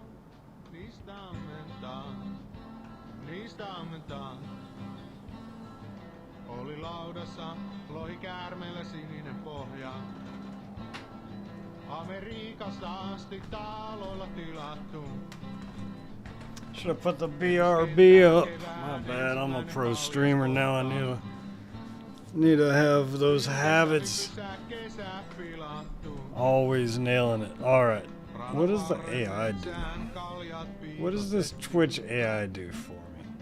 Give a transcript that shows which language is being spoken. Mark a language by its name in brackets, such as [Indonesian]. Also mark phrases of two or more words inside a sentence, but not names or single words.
[Finnish] Niistä ammentaa. Oli laudassa, lohi käärmeellä sininen pohja. Amerikasta asti taloilla tilattu. [English] Should have put the BRB up. My bad, I'm a pro streamer now. I need to have those habits. Always nailing it. Alright. What does the AI do? What does this Twitch AI do for me?